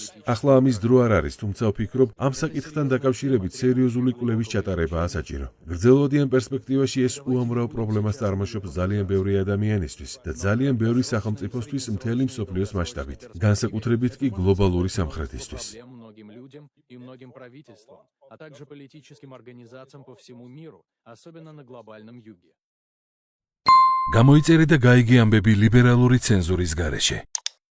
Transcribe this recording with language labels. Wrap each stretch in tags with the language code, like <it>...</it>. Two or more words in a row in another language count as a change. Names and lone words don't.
<ka>ახლა ამის დრო არ არის, თუმცა ვფიქრობ, ამ საკითხთან დაკავშირებით სერიოზული კვლევის ჩატარებაა საჭირო. გრძელვადიან პერსპექტივაში ეს უამრავ პრობლემას წარმოშობს ძალიან ბევრი ადამიანისთვის და ძალიან ბევრი სახელმწიფოსთვის მთელი მსოფლიოს მასშტაბით, განსაკუთრებით კი გლობალური სამხრეთისთვის.</ka> <ru>Проблем многим людям и многим правительствам, а также политическим организациям по всему миру, особенно на глобальном юге.</ru> <ka>გამოიწერე და გაიგე ამბები ლიბერალური ცენზურის გარეშე.</ka>